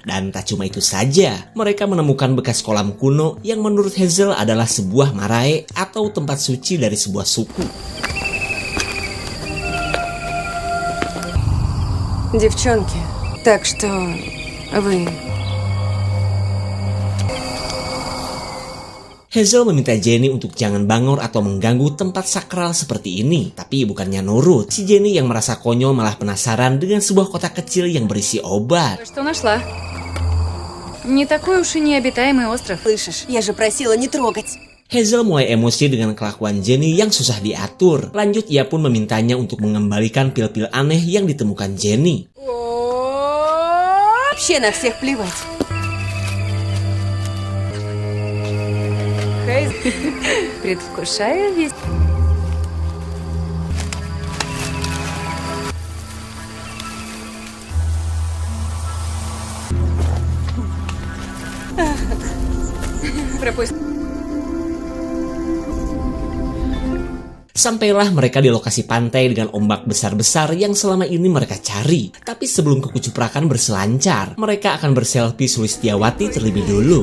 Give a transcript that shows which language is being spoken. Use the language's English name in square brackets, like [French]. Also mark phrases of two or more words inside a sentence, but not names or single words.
[Indonesian] Dan tak cuma itu saja, mereka menemukan bekas kolam kuno yang menurut Hazel adalah sebuah marae atau tempat suci dari sebuah suku. [Russian] Девчонки, так что вы... [Indonesian] Hazel meminta Jenny untuk jangan bangor atau mengganggu tempat sakral seperti ini. Tapi bukannya nurut, si Jenny yang merasa konyol malah penasaran dengan sebuah kotak kecil yang berisi obat. [Russian] Что нашла? Не такой уж и необитаемый остров. Слышишь, я же просила не трогать. [Indonesian] Hazel mulai emosi dengan kelakuan Jenny yang susah diatur. Lanjut, ia pun memintanya untuk mengembalikan pil-pil aneh yang ditemukan Jenny. [Russian] Вообще на всех плевать. Предвкушаю весь. Пропусти. [Indonesian] Sampailah mereka di lokasi pantai dengan ombak besar-besar yang selama ini mereka cari. Tapi sebelum kekucuprakan berselancar, mereka akan berselfie Sulistiawati terlebih dulu.